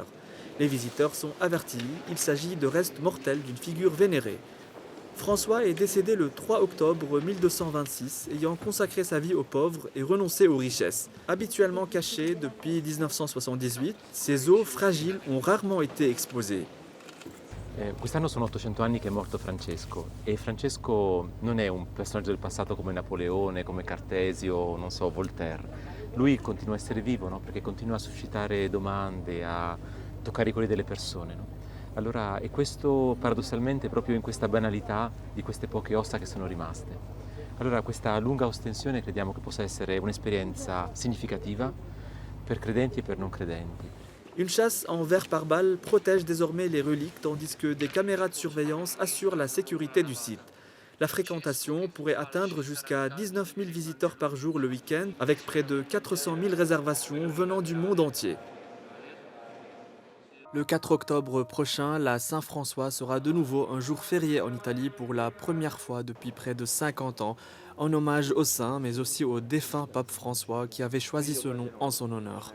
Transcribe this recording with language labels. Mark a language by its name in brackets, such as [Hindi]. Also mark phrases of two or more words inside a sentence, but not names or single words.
[French] Les visiteurs sont avertis, il s'agit de restes mortels d'une figure vénérée. François est décédé le 3 octobre 1226, ayant consacré sa vie aux pauvres et renoncé aux richesses. Habituellement cachés depuis 1978, ses os fragiles ont rarement été exposés. [Italian] Quest'anno sono 800 anni che è morto Francesco e Francesco non è un personaggio del passato come Napoleone, come Cartesio, non so, Voltaire. Lui continua a essere vivo, no? Perché continua a suscitare domande, a toccare i cuori delle persone, no? Allora, e questo paradossalmente proprio in questa banalità di queste poche ossa che sono rimaste. Allora, questa lunga ostensione crediamo che possa essere un'esperienza significativa per credenti e per non credenti. [French] Une chasse en verre par balle protège désormais les reliques tandis que des caméras de surveillance assurent la sécurité du site. La fréquentation pourrait atteindre jusqu'à 19 000 visiteurs par jour le week-end, avec près de 400 000 réservations venant du monde entier. Le 4 octobre prochain, la Saint-François sera de nouveau un jour férié en Italie pour la première fois depuis près de 50 ans, en hommage au saint mais aussi au défunt pape François qui avait choisi ce nom en son honneur.